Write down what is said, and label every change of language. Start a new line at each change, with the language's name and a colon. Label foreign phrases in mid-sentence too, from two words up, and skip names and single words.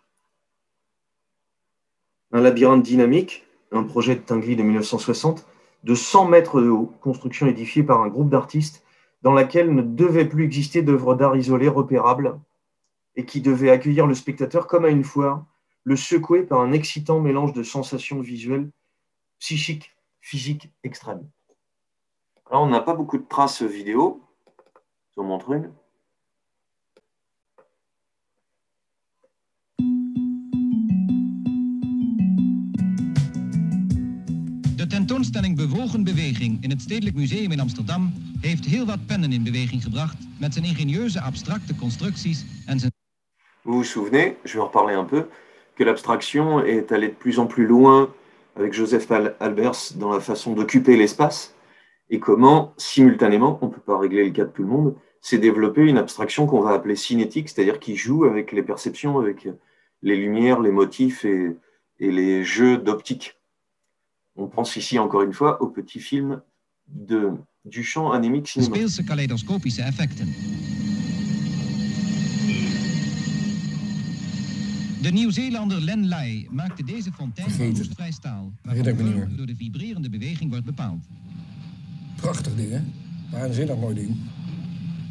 French: Un labyrinthe dynamique, un projet de Tinguely de 1960, de 100 mètres de haut, construction édifiée par un groupe d'artistes dans laquelle ne devait plus exister d'œuvres d'art isolées repérables et qui devait accueillir le spectateur comme à une foire, le secouer par un excitant mélange de sensations visuelles, psychiques, physiques extrêmes. Alors, on n'a pas beaucoup de traces vidéo, je vous en montre une.
Dutch: De tentoonstelling Bewogenbeweging in het Stedelijk Museum in Amsterdam heeft heel wat pennen in beweging gebracht met zijn ingenieuze abstracte constructies en zijn...
French: Vous vous souvenez, je vais en reparler un peu, que l'abstraction est allée de plus en plus loin avec Joseph Albers dans la façon d'occuper l'espace et comment, simultanément, on ne peut pas régler le cas de tout le monde, s'est développée une abstraction qu'on va appeler cinétique, c'est-à-dire qui joue avec les perceptions, avec les lumières, les motifs et les jeux d'optique. On pense ici, encore une fois, au petit film du champ anémique cinématique.
Dutch: Speelse kaleidoscopische effecten. De Nieuw-Zeelander Len Lai maakte deze fontein van roestvrij staal, waarvan door de vibrerende beweging wordt bepaald. Prachtig ding, hè? Maar een zinnig mooi ding.